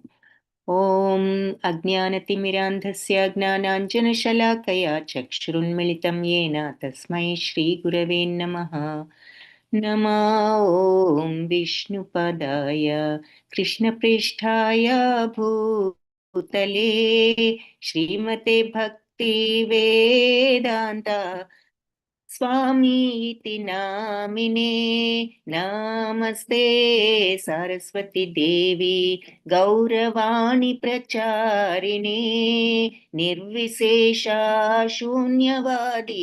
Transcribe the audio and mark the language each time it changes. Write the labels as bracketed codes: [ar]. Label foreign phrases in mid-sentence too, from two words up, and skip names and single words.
[sa] ఓం అజ్ఞానతిమిరాంధస్య జ్ఞానాంజనశలాకయా చక్షురున్మిళితం యేన తస్మై శ్రీగురవే నమః. నమో ఓం విష్ణుపదాయ కృష్ణప్రేష్ఠాయ భూతలే శ్రీమతే భక్తి వేదాంత स्वामीति नामिने नमस्ते सरस्वती देवी गौरवाणी प्रचारिणे निर्विशेषा शून्यवादी